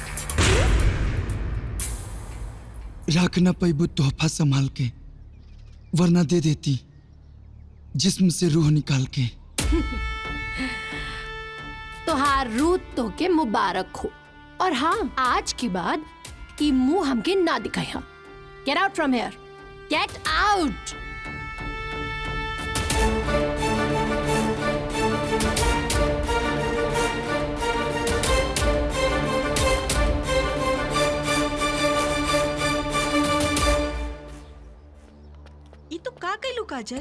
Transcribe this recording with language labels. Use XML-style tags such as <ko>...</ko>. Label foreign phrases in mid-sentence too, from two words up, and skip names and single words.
<bho>रख न पैबू तोहफा संभाल के, वरना दे देती जिस्म से रूह निकाल के। तोहार रूह तो के मुबारक हो। और हाँ, आज के बाद ये मुंह हमके ना दिखाई।</bho> <en>Get out from here, get out.</en> <bho>तो का कैलू काजल?</bho>